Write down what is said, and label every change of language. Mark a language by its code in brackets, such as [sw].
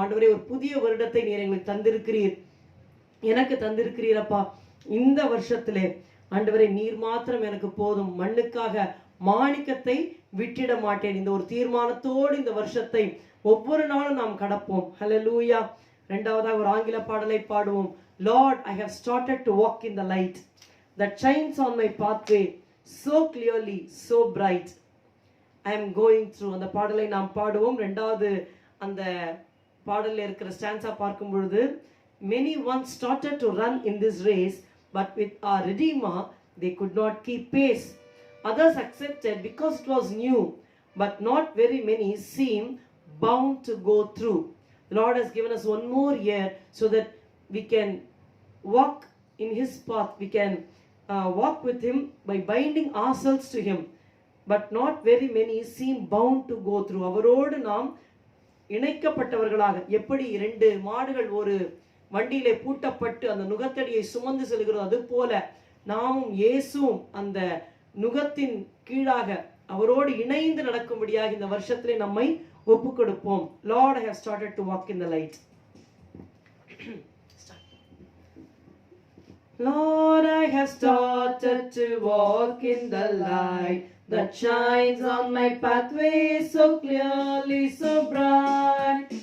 [ta] ஆண்டவரே, ஒரு புதிய வருடத்தை நீர் எங்களுக்கு தந்திருக்கிறீர், எனக்கு தந்திருக்கிறீரப்பா. இந்த வருஷத்திலே ஆண்டவரே நீர் மாத்திரம் எனக்கு போதும், மண்ணுக்காக மாணிக்கத்தை விட்டிட மாட்டேன். இந்த ஒரு தீர்மானத்தோடு இந்த வருஷத்தை ஒவ்வொரு நாளும் நாம் கடப்போம். ஹல்லேலூயா. இரண்டாவதாக ஒரு ஆங்கில பாடலை பாடுவோம். [en] Lord, I have started to walk in the light that shines on my pathway so clearly, so bright. I am going through. [ta] அந்த பாடலை நாம் பாடுவோம். இரண்டாவது அந்த பாடலில் இருக்கிற ஸ்டான்ஸா பார்க்கும் பொழுது, [en] many once started to run in this race, but with our Redeemer they could not keep pace. Others accepted because it was new, but not very many seem bound to go through. The Lord has given us one more year so that we can walk in His path. We can walk with Him by binding ourselves to Him. But not very many seem bound to go through. [ta] அவரோடு நாம் இணைக்கப்பட்டவர்களாக, எப்படி 2 மாடுகள் ஒரு வண்டியிலே பூட்டப்பட்டு அந்த நுகத்தடியை சுமந்து செல்கிறோம், அது போல நாமும் இயேசுவும் அந்த நுகத்தின் கீழாக அவரோடு இணைந்து நடக்கும்படியாக இந்த வருஷத்திலே நம்மை ஒப்பு கொடுப்போம். [en] Lord, I have started to walk in the light. Lord, I have started to walk in the light that shines on my pathway so clearly, so bright.